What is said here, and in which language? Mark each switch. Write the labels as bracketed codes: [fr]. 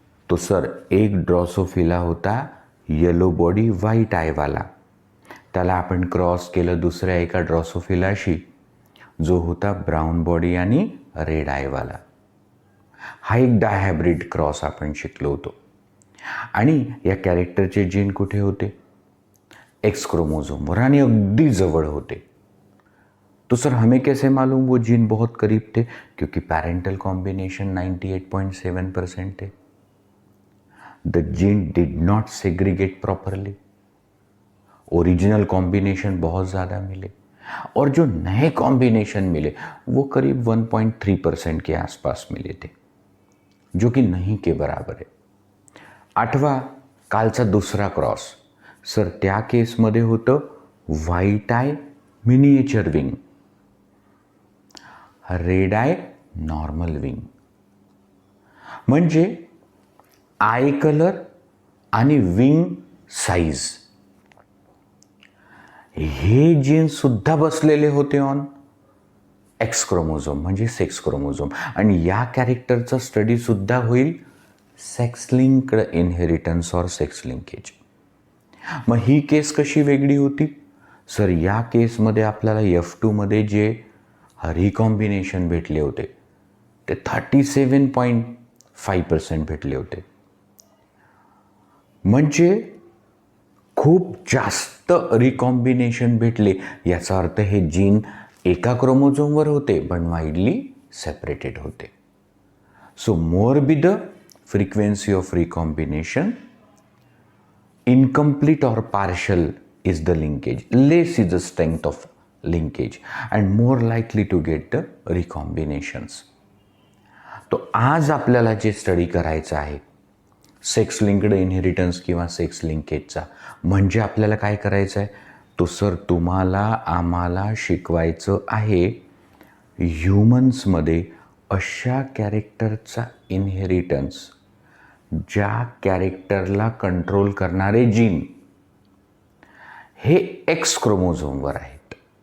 [mr] तो सर एक ड्रॉसोफिला होता येलो बॉडी व्हाईट आयवाला, त्याला आपण क्रॉस केलं दुसऱ्या एका ड्रॉसोफिलाशी जो होता ब्राऊन बॉडी आणि रेड आयवाला. हा एक डायहायब्रिड क्रॉस आपण शिकलो होतो. आणि या कॅरेक्टरचे जीन कुठे होते? एक्स क्रोमोझोमवर आणि अगदी जवळ होते. [hi] तो सर हमें कैसे मालूम वो जीन बहुत करीब थे? क्योंकि पैरेंटल कॉम्बिनेशन 98.7% थे. [en] The gene did not segregate properly. [hi] Original combination बहुत ज़्यादा मिले और जो नए कॉम्बिनेशन मिले वो करीब 1.3% के आसपास मिले थे, जो कि नहीं के बराबर है. [mr] 8वा कालचा दुसरा क्रॉस, सर त्या केसमध्ये होतं white I miniature wing, red I normal wing. म्हणजे आय कलर आणि विंग साईज हे जीन सुद्धा बसलेले होते ऑन एक्स क्रोमोझोम म्हणजे सेक्स क्रोमोझोम. आणि या कॅरेक्टरचा स्टडी सुद्धा होईल सेक्स लिंक्ड इनहेरिटन्स और सेक्स लिंकेज. मग ही केस कशी वेगळी होती? सर या केसमध्ये आपल्याला F2मध्ये जे रिकॉम्बिनेशन भेटले होते ते 37.5% भेटले होते. म्हणजे खूप जास्त रिकॉम्बिनेशन भेटले. याचा अर्थ हे जीन एका क्रोमोझोमवर होते पण वाईडली सेपरेटेड होते. [en] So more be the frequency of recombination, incomplete or partial is the linkage, less is the strength of linkage and more likely to get the recombinations. [mr] तो आज आपल्याला जे स्टडी करायचं आहे सेक्स लिंक्ड इनहेरिटन्स किंवा सेक्स लिंकेजचा, म्हणजे आपल्याला काय करायचं आहे? तो सर तुम्हाला आम्हाला शिकवायचं आहे ह्युमन्समध्ये अशा कॅरेक्टरचा इनहेरिटन्स ज्या कॅरेक्टरला कंट्रोल करणारे जीन हे एक्स क्रोमोझोमवर आहेत.